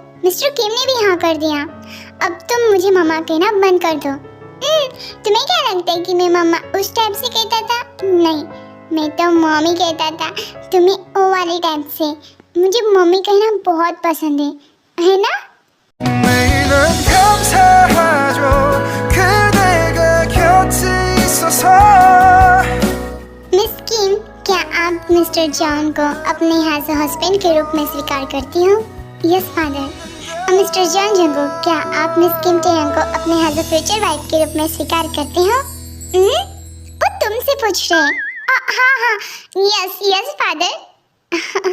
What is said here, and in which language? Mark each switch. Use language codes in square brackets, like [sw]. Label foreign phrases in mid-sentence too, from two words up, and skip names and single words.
[hi] मिस्टर किम ने भी हाँ कर दिया, अब तुम मुझे मम्मा कहना बंद कर दो। तुम्हें क्या लगता है कि मैं मम्मा उस टाइप से कहता था? नहीं, मैं तो मम्मी कहता था, तुम्हें ओ वाले टाइप से। मुझे मम्मी कहना बहुत पसंद है ना? [ko] 매일은 감사하죠 그대가 곁에 있어서 [hi] मिस किम, क्या आप मिस्टर जॉन को अपने [en] as a husband [hi] के रूप में स्वीकार करती हो? [en] Yes Father. [hi] मिस्टर जॉन जंगकुक, क्या आप मिस किम टेयंग को अपने [en] as a future wife [hi] के रूप में स्वीकार करते हो? वो तुमसे पूछ रहे हैं। हाँ, [en] yes Father.